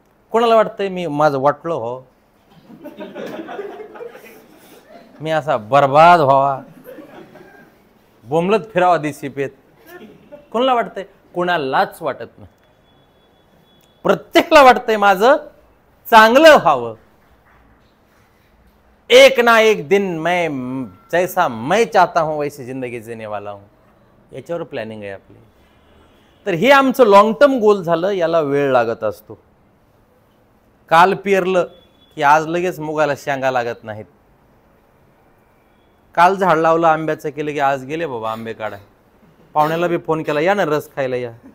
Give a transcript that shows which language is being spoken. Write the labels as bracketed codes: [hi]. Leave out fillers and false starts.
[mr] कोणाला वाटतंय मी माझं वाटलं हो, मी असा बर्बाद व्हावा, बोंबलत फिरावा दिसिपेत? कोणाला वाटतंय? कोणालाच वाटत नाही. प्रत्येकाला वाटतंय माझं चांगलं व्हावं. [hi] एक ना एक दिन मैं जैसा मैं चाहता हूं वैसी जिंदगी जीने वाला हूं. [mr] याच्यावर प्लॅनिंग आहे आपली. तर हे आमचं लॉंग टर्म गोल झालं. याला वेळ लागत असतो. काल पेरलं की आज लगेच मुगाला शेंगा लागत नाहीत. काल झाड लावलं आंब्याचं केलं की आज गेले बाबा आंबे काढा. पाहुण्याला बी फोन केला, या ना रस खायला या.